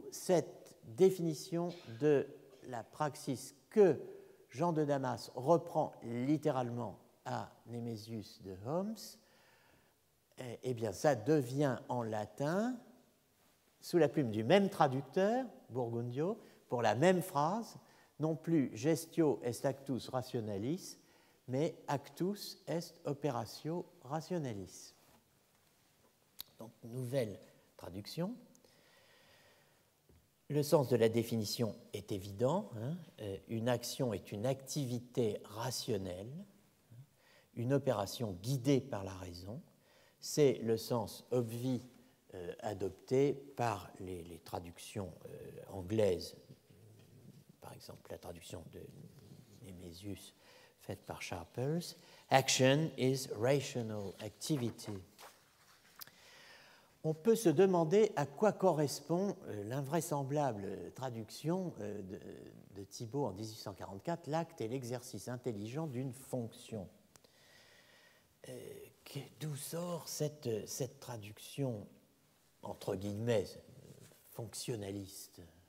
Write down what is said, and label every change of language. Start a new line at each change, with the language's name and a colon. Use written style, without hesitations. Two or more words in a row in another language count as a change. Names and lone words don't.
French: cette définition de la praxis que Jean de Damas reprend littéralement à Némésius de Homs, eh bien ça devient en latin, sous la plume du même traducteur, Burgundio, pour la même phrase, non plus
Latin: gestio est actus rationalis,
French: mais
Latin: actus est operatio rationalis.
French: Donc, nouvelle traduction. Le sens de la définition est évident. Une action est une activité rationnelle, une opération guidée par la raison. C'est le sens obvi adopté par les traductions anglaises, par exemple la traduction de Némésius faite par Sharples.
English: Action is rational activity.
French: On peut se demander à quoi correspond l'invraisemblable traduction de Thibaut en 1844, l'acte et l'exercice intelligent d'une fonction. D'où sort cette traduction, entre guillemets, fonctionnaliste?